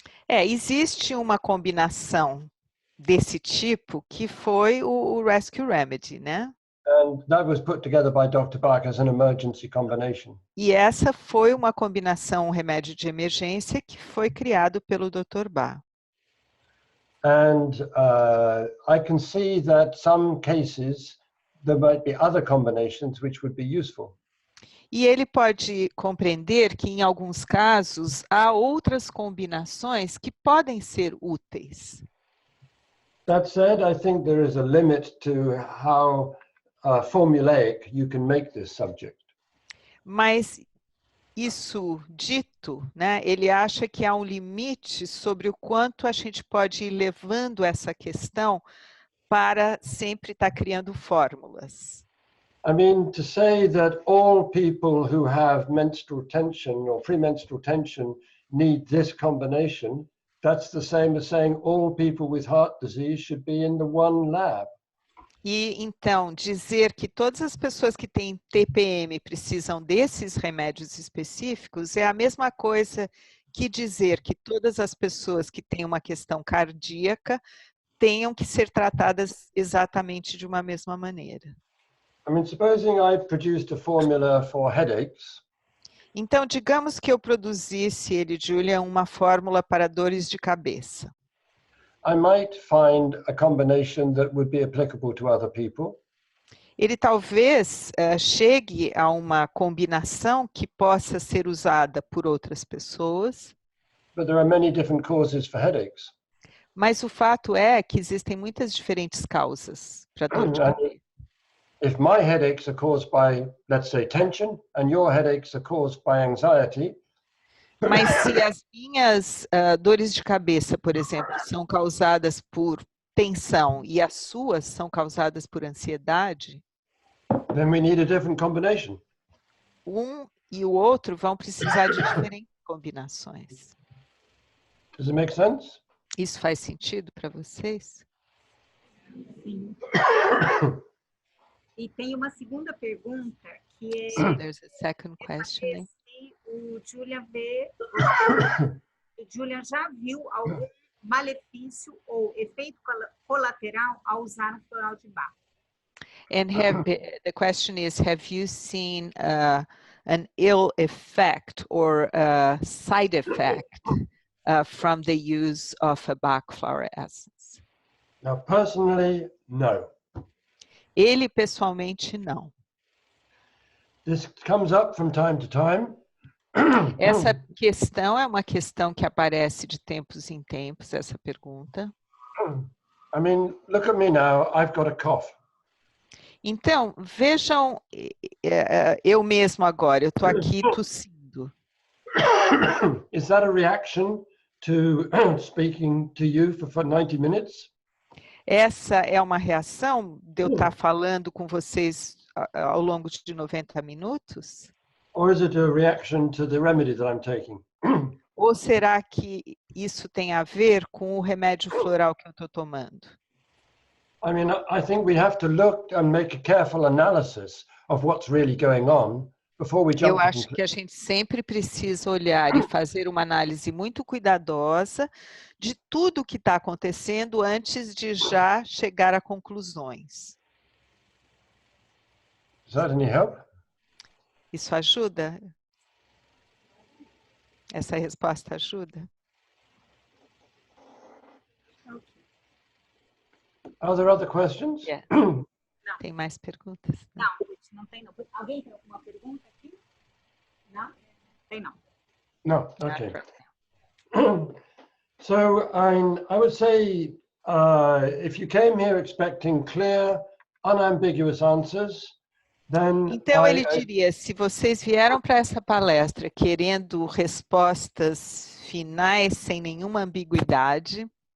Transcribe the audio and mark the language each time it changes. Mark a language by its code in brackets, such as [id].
[pt] Existe uma combinação desse tipo que foi o rescue remedy, né? [en] And that was put together by Dr. Bach as an emergency combination. [pt] E essa foi uma combinação, um remédio de emergência que foi criado pelo Dr. Bach. [en] And I can see that some cases there might be other combinations which would be useful. [pt] E ele pode compreender que em alguns casos há outras combinações que podem ser úteis. [en] That said, I think there is a limit to how formulaic you can make this subject. [pt] Mas isso dito, né, ele acha que há um limite sobre o quanto a gente pode ir levando essa questão para sempre estar criando fórmulas. [en] I mean, to say that all people who have menstrual tension or premenstrual tension need this combination, that's the same as saying all people with heart disease should be in the one lab. [pt] E então dizer que todas as pessoas que têm TPM precisam desses remédios específicos é a mesma coisa que dizer que todas as pessoas que têm uma questão cardíaca tenham que ser tratadas exatamente de uma mesma maneira. [en] I mean, supposing I produced a formula for headaches. [pt] Então, digamos que eu produzisse, Julian, uma fórmula para dores de cabeça. [en] I might find a combination that would be applicable to other people. [pt] Ele talvez chegue a uma combinação que possa ser usada por outras pessoas. [en] But there are many different causes for headaches. [pt] Mas o fato é que existem muitas diferentes causas para dor de cabeça. [en] If my headaches are caused by, let's say, tension, and your headaches are caused by anxiety. [pt] Mas se as minhas dores de cabeça, por exemplo, são causadas por tensão e as suas são causadas por ansiedade, [en] then we need a different combination. [pt] Um e o outro vão precisar de diferentes combinações. [en] Does it make sense? [pt] Isso faz sentido para vocês? Sim. E tem uma segunda pergunta que é... [en] So there's a second question. [pt] O Julian já viu algum malefício ou efeito colateral ao usar um floral de Bach? [en] And the question is, have you seen an ill effect or a side effect from the use of a Bach flower essence? Now, personally, no. [pt] Ele pessoalmente não. [en] This comes up from time to time. [pt] Essa questão é uma questão que aparece de tempos em tempos, essa pergunta. [en] I mean, look at me now, I've got a cough. [pt] Então, vejam, eu mesmo agora, eu estou aqui tossindo. [en] Is that a reaction to speaking to you for 90 minutes? [pt] Essa é uma reação de eu estar falando com vocês ao longo de 90 minutos? [en] Or is it a reaction to the remedy that I'm taking? [pt] Ou será que isso tem a ver com o remédio floral que eu estou tomando? [en] I mean, I think we have to look and make a careful analysis of what's really going on before we jump. [pt] Eu acho que a gente sempre precisa olhar e fazer uma análise muito cuidadosa de tudo o que está acontecendo antes de já chegar a conclusões. [en] Does that any help? [pt] Isso ajuda? Essa resposta ajuda? [en] Are there other questions? Yeah. [pt] Tem mais perguntas? Não tem não. Alguém tem alguma pergunta aqui? Não? Tem não. [en] No, okay. So I would say if you came here expecting clear, unambiguous answers, then [pt] Então ele diria, se vocês vieram para essa palestra querendo respostas finais sem nenhuma ambiguidade,